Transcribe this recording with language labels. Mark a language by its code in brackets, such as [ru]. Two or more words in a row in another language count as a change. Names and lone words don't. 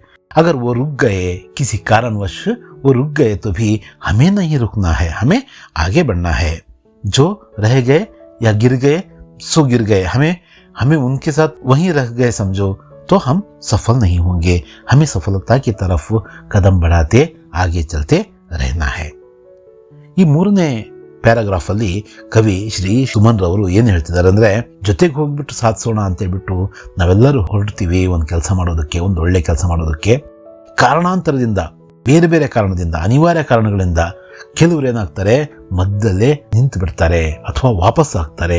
[hi] अगर वो रुक गए, किसी कारणवश वो रुक गए, तो भी हमें नहीं रुकना है, हमें आगे बढ़ना है। जो रह गए या गिर गए सो गिर गए, हमें उनके साथ वहीं रह गए समझो, तो हम सफल नहीं होंगे। हमें सफलता की तरफ कदम बढ़ाते आगे चलते रहना है। [kn] ಈ ಮೂರನೇ ಪ್ಯಾರಾಗ್ರಾಫ್ ಅಲ್ಲಿ ಕವಿ ಶ್ರೀ ಸುಮನ್ ರವರು ಏನ್ ಹೇಳ್ತಿದ್ದಾರೆ ಅಂದ್ರೆ, ಜೊತೆಗೆ ಹೋಗ್ಬಿಟ್ಟು ಸಾಧಿಸೋಣ ಅಂತ ಹೇಳ್ಬಿಟ್ಟು ನಾವೆಲ್ಲರೂ ಹೊರಡ್ತೀವಿ ಒಂದು ಕೆಲಸ ಮಾಡೋದಕ್ಕೆ, ಒಂದು ಒಳ್ಳೆ ಕೆಲಸ ಮಾಡೋದಕ್ಕೆ. ಕಾರಣಾಂತರದಿಂದ, ಬೇರೆ ಬೇರೆ ಕಾರಣದಿಂದ, ಅನಿವಾರ್ಯ ಕಾರಣಗಳಿಂದ ಕೆಲವರು ಏನಾಗ್ತಾರೆ, ಮಧ್ಯದಲ್ಲೇ ನಿಂತು ಬಿಡ್ತಾರೆ ಅಥವಾ ವಾಪಸ್ ಆಗ್ತಾರೆ.